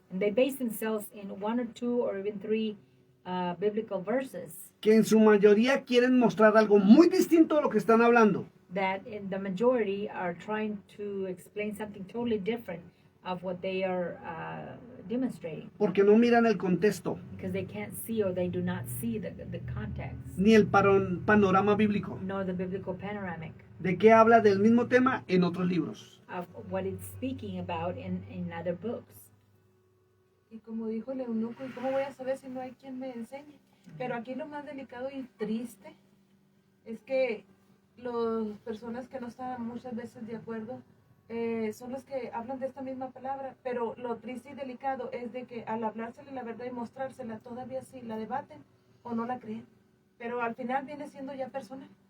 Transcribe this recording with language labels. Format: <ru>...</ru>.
<en>And they base themselves in one or two or even three biblical verses</en> <es>Que en su mayoría quieren mostrar algo muy distinto a lo que están hablando.</es> <en>that in the majority are trying to explain something totally different of what they are demonstrating,</en> <es>Porque no miran el contexto,</es> <en>because they can't see or they do not see the context</en> <es>ni el panorama bíblico.</es> <en>nor the biblical panoramic.</en> <es>de qué habla del mismo tema en otros libros.</es> <en>of what it's speaking about in other books.</en> <es>Y como dijo el eunuco, ¿y cómo voy a saber si no hay quien me enseñe? Pero aquí lo más delicado y triste es que las personas que no están muchas veces de acuerdo son los que hablan de esta misma palabra, pero lo triste y delicado es de que al hablársele la verdad y mostrársela, todavía sí la debaten o no la creen, pero al final viene siendo ya personal.</es>